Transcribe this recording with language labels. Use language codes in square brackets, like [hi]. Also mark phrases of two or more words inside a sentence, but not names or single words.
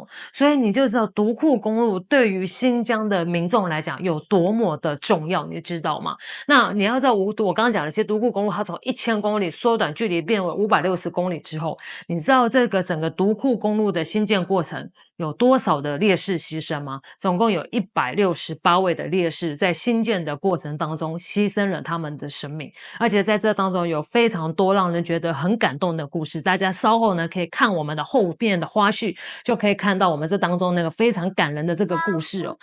[zh] 所以你就知道獨庫公路對於新疆的民眾來講有多麼的重要，你知道嗎？那你要知道，我剛剛講的，其實獨庫公路它從1000公里縮短距離變為560公里之後，你知道這個整個獨庫公路的新建過程有多少的烈士犧牲嗎？總共有168位的烈士在新建的過程當中犧牲了他們的生命，而且在這當中有非常多讓人覺得很感動的故事。大家稍後呢可以看我們的後面的花絮，就可以看到我們這當中那個非常感人的這個故事哦。